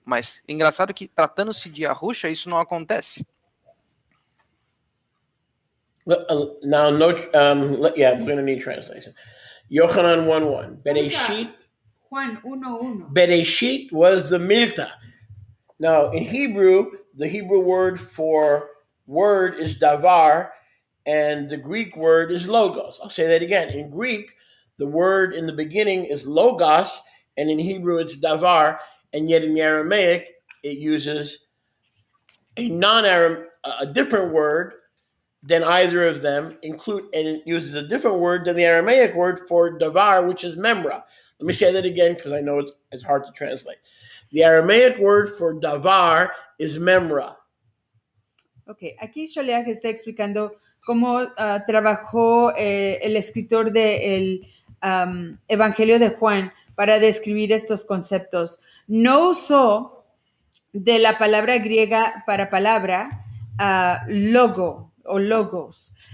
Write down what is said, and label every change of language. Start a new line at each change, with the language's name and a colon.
Portuguese: Mas engraçado que tratando-se de Yahusha, isso não acontece.
English: Now, I'm going to need translation. Yochanan 1:1. Bereshit.
Spanish: Juan 1:1.
English: Bereshit was the milta. Now, in Hebrew, the Hebrew word for word is davar, and the Greek word is logos. I'll say that again. In Greek, the word in the beginning is logos, and in Hebrew it's davar, and yet in the Aramaic, it uses a different word than either of them, and it uses a different word than the Aramaic word for davar, which is memra. Let me say that again because I know it's hard to translate. The Aramaic word for davar is memra.
Spanish: Ok, aquí Sholeach está explicando cómo trabajó el escritor del Evangelio de Juan para describir estos conceptos. No usó de la palabra griega para palabra logo o logos.